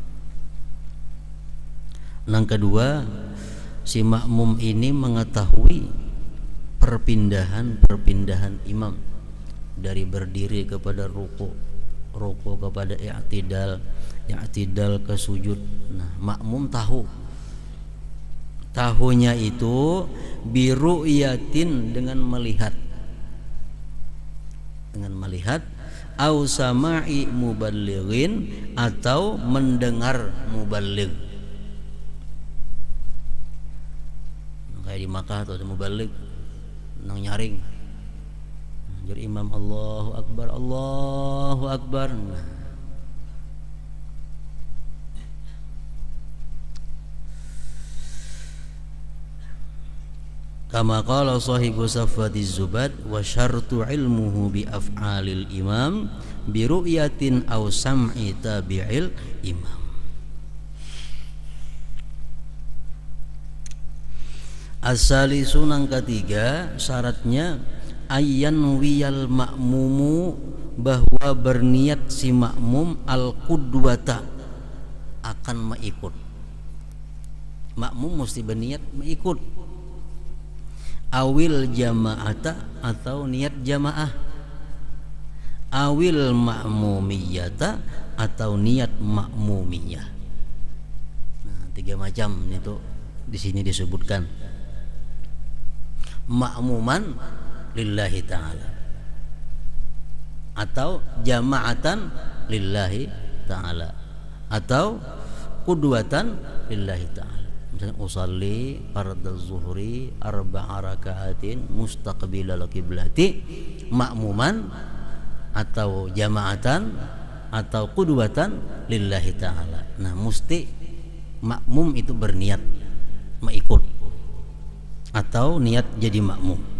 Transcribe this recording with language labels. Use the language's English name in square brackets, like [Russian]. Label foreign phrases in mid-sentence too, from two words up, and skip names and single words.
[Indonesian] Yang kedua, si makmum ini mengetahui perpindahan-perpindahan imam, dari berdiri kepada ruku kepada i'tidal ke sujud. Nah, makmum tahunya itu biru'yatin, dengan melihat [Arabic] أو سماع مبلغين, [Indonesian] atau mendengar muballigh. Kayak di Makkah atau ada muballigh nang nyaring, jadi imam Allahu Akbar. [Arabic] كما قال صاحب صفوة الزبد، وشرط علمه بأفعال الإمام برؤية أو سمع تابع الإمام. As-salisu, [Indonesian] yang ketiga, syaratnya [Arabic] أن ينوي المأموم, [Indonesian] bahwa berniat si makmum al-qudwata, akan mengikut. Makmum mesti berniat mengikut. [Arabic] أو الجماعة, [Indonesian] atau niat jamaah. [Arabic] أو المأمومية, [Indonesian] atau niat ma'mumiyah. Nah, 3 macam itu di sini disebutkan. [Arabic] مأموما لله تعالى, atau جماعة لله تعالى, atau قدوة لله تعالى. Misalnya أصلي فرض الظهر 4 ركعات مستقبل القبلة، مأموما atau jama'atan atau قدوة لله تعالى. [Indonesian] Nah, mesti makmum itu berniat mengikut atau niat jadi makmum.